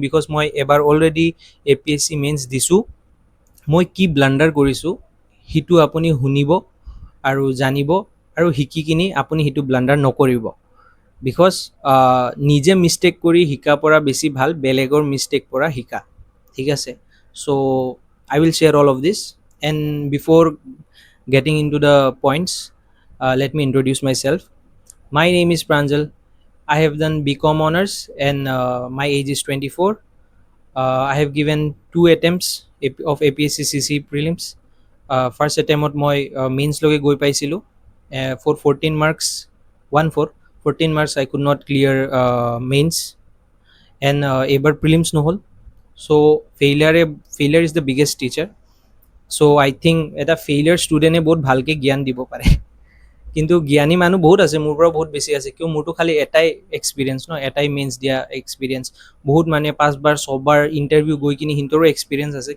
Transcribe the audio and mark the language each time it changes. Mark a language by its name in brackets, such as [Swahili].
[Assamese] Because মই এবাৰ already A P S C mains দিছোঁ। মই কি ব্লাণ্ডাৰ কৰিছোঁ সেইটো আপুনি শুনিব আৰু জানিব আৰু শিকি কিনি আপুনি সেইটো ব্লাণ্ডাৰ নকৰিব। বিকজ নিজে মিষ্টেক কৰি শিকাৰ পৰা বেছি ভাল বেলেগৰ মিষ্টেক পৰা শিকা। ঠিক আছে, [English] So' I will share all of this. And before getting into the points, let me introduce myself. My name is Pranjal. I have done BCom honors and my age is 24. I have given 2 attempts of APSC CC prelims. First attempt [Assamese] মই mains লৈকে গৈ পাইছিলোঁ [English] for 14 marks, 1-4 14 marks I could not clear mains and [Assamese] এইবাৰ prelims নহ'ল। [English] So' failure is the biggest teacher. So' I think [Assamese] এটা failure ষ্টুডেণ্টে বহুত ভালকৈ জ্ঞান দিব পাৰে। কিন্তু জ্ঞানী মানুহ বহুত আছে, মোৰ পৰা বহুত বেছি আছে। কিয় মোৰতো খালি এটাই এক্সপিৰিয়েঞ্চ ন, এটাই মেইনছ দিয়া এক্সপিৰিয়েঞ্চ। বহুত মানুহে 5বাৰ 6বাৰ ইণ্টাৰভিউ গৈ কিনি সিহঁতৰো এক্সপিৰিয়েঞ্চ আছে।